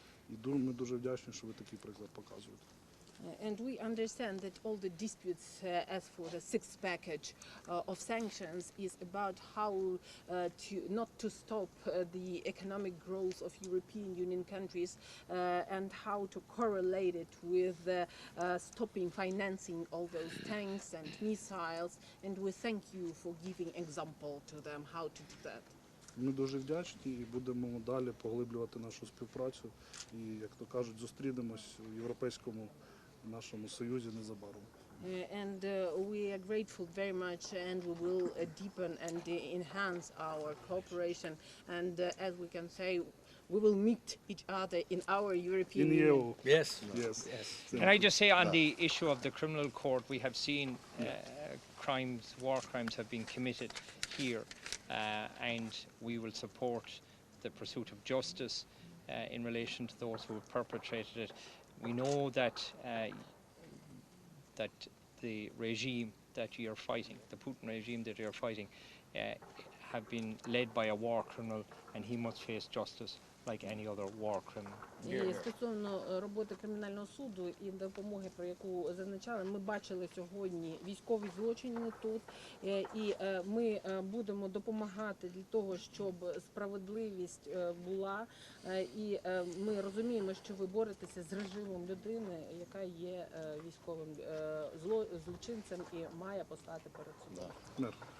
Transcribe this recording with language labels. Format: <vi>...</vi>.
<uk>І ми дуже вдячні, що ви такий приклад показуєте.</uk> <en>And we understand that all the disputes as for the sixth package of sanctions is about how not to stop the economic growth of European Union countries and how to correlate it with stopping financing all those tanks and missiles. And we thank you for giving example to them how to do that.</en> <uk>Ми дуже вдячні і будемо далі поглиблювати нашу співпрацю. І, як то кажуть, зустрінемось у Європейському нашому Союзі незабаром.</uk> <en>And we are grateful very much, and we will deepen and enhance our cooperation. And as we can say, we will meet each other in our European In Union. EU. Yes. Yes. Can I just say on the issue of the criminal court, we have seen crimes, war crimes have been committed here, and we will support the pursuit of justice in relation to those who have perpetrated it. We know that that the regime that you're fighting, the Putin regime that you're fighting, have been led by a war criminal, and he must face justice like any other war criminal.</en> <uk>І стосовно роботи кримінального суду і допомоги, про яку зазначали, ми бачили сьогодні військові злочини тут, і ми будемо допомагати для того, щоб справедливість була, і ми розуміємо, що ви боретеся з режимом людини, яка є військовим злочинцем і має постати перед судом.</uk>